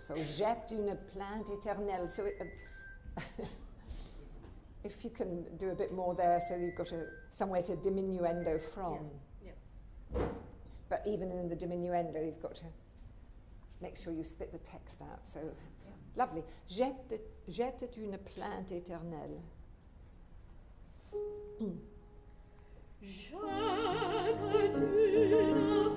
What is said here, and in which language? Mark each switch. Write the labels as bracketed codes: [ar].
[en] So [fr] jette une plainte éternelle. [en] So if you can do a bit more there, so you've got somewhere to diminuendo from. Yeah. But even in the diminuendo, you've got to make sure you spit the text out. So. Lovely. [fr] Jette une plainte éternelle. Jette une plainte éternelle sur ces poétiques débris.